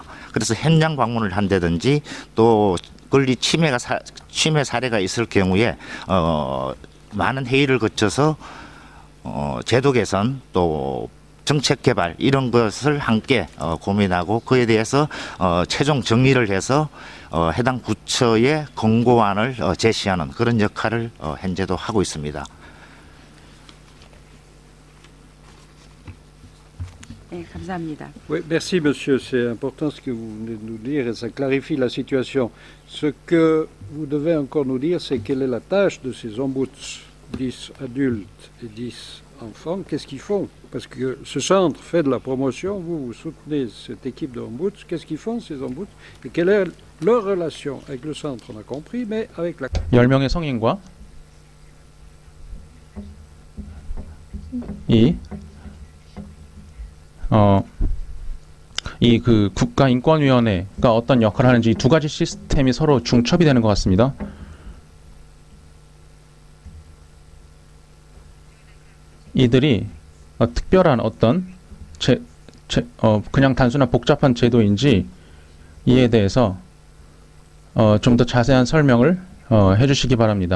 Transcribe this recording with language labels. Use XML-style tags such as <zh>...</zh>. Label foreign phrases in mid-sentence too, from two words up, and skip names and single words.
<ko>그래서 현장 방문을 한다든지 또 권리 침해 사례가 있을 경우에 많은 회의를 거쳐서 제도 개선 또 정책 개발 이런 것을 함께 고민하고 그에 대해서 최종 정리를 해서 해당 부처에 권고안을 제시하는 그런 역할을 현재도 하고 있습니다. 네, 감사합니다.</ko> <fr>Oui, merci monsieur, c'est important ce que vous venez de nous dire et ça clarifie la situation. Ce que vous devez encore nous dire, c'est quelle est la tâche de ces ombuds, 10 adultes et 10 enfants, qu'est-ce qu'ils font? Parce que ce centre fait de la promotion, vous soutenez cette équipe de ombuds, qu'est-ce qu'ils font ces ombuds et quelle est leur relation avec le centre, on a compris, mais avec la...</fr> <ko>10명의 성인과 이 그 국가인권위원회가 어떤 역할을 하는지 두 가지 시스템이 서로 중첩이 되는 것 같습니다. 이들이 특별한 어떤 그냥 단순한 복잡한 제도인지 이에 대해서 좀 더 자세한 설명을 해주시기 바랍니다.</ko>